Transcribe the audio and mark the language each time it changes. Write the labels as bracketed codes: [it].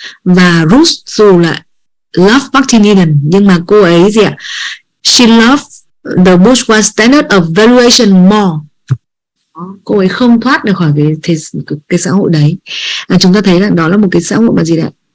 [vi] Và Ruth dù là love Martin Eden, nhưng mà cô ấy gì ạ? [en] She loved the bourgeois standard of valuation more. [vi] Cô ấy không thoát được khỏi cái xã hội đấy. Chúng ta thấy rằng đó là một cái xã hội mà gì đấy?